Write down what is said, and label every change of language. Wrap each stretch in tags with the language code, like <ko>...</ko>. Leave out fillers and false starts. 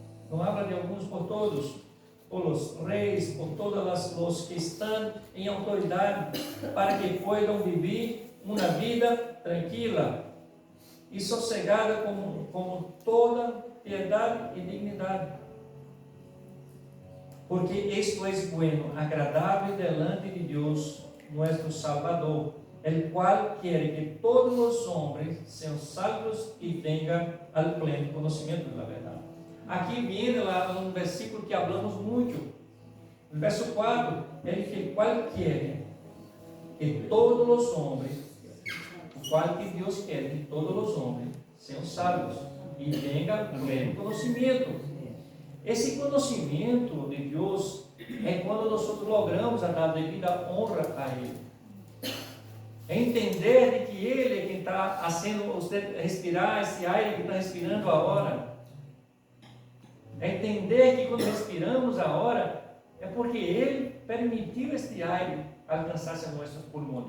<pt>Não habla de alguns, por todos, por os reis, por todos os que estão em autoridade, para que possam viver uma vida tranquila e sossegada com toda piedade e dignidade. Porque isto é bueno, agradável delante de Deus, nosso Salvador,</pt> <es>el cual quiere que todos los hombres sean salvos y vengan al pleno conocimiento de la verdad.</es> <pt>Aqui viene um versículo que hablamos muito.</pt> <es>No verso 4, el cual quiere que todos los hombres, o cual que Dios quiere que todos los hombres sean salvos y vengan al pleno conocimiento.</es> <pt>Esse conhecimento de Deus é quando nós logramos a dar devida honra a Ele. É entender de que Ele é quem está fazendo você respirar esse ar que está respirando agora. É entender que quando respiramos agora, é porque Ele permitiu este ar alcançar-se a nossos pulmões.</pt>